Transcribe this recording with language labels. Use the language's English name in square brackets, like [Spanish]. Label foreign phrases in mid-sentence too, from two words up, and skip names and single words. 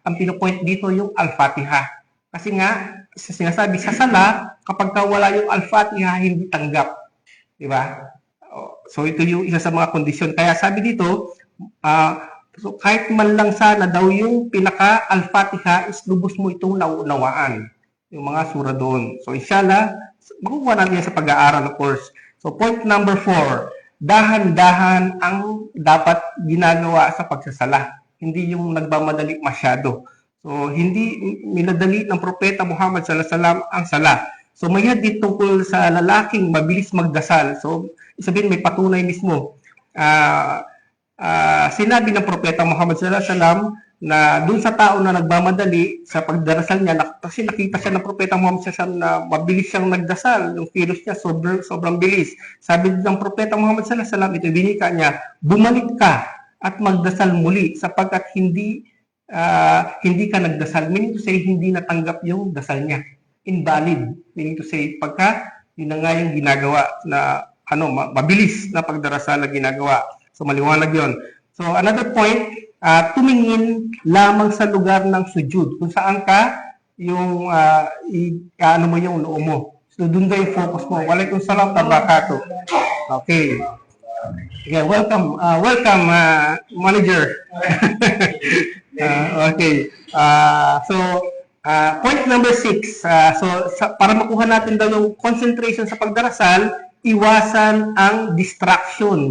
[Filipino] Ang pinopoint dito yung Al-Fatiha. Kasi nga, sinasabi sa sala, kapag wala yung Al-Fatiha, hindi tanggap. Diba? So, ito yung isa sa mga kondisyon. Kaya sabi dito, so kahit man lang sana daw yung pinaka-Al-Fatiha, is lubos mo itong nauunawaan. Yung mga sura doon. So, inshallah, makukuha natin yan sa pag-aaral, [English] of course. [Filipino] So, [English] point number 4, [Filipino] dahan-dahan ang dapat ginagawa sa pagsasala. Hindi yung nagmamadali masyado. So, hindi minadali ng Propeta Muhammad [Arabic] صلى الله عليه وسلم [Filipino] ang sala. So, may hadith tungkol sa lalaking mabilis magdasal. So, sabihin may patunay mismo. Sinabi ng Propeta Muhammad [Arabic] صلى الله عليه وسلم [Filipino] na dun sa tao na nagmamadali sa pagdarasal niya, kasi nakita siya ng Propeta Muhammad [Arabic] صلى الله عليه وسلم [Filipino] na mabilis siyang nagdasal. Yung kilos niya sobrang bilis. Sabi ng Propeta Muhammad [Arabic] صلى الله عليه وسلم, [Filipino] ito binika niya, bumalik ka at magdasal muli sapagkat hindi ka nagdasal. [English] Meaning to say, [Filipino] hindi natanggap yung dasal niya. Invalid. [English] Meaning to say, [Filipino] pagka yun na nga yung ginagawa na mabilis na pagdarasal na ginagawa. So, maliwanag yun. So, [English] another point, [Filipino] tumingin lamang sa lugar ng sujud. Kung saan ka, yung, mo yung noo mo. So, doon ba yung focus mo? [Arabic] وعليكم السلام, tabakato. Okay. [English] Okay, welcome, manager. Okay. Point number 6. [Filipino] Para makuha natin daw yung concentration sa pagdarasal, iwasan ang distraction.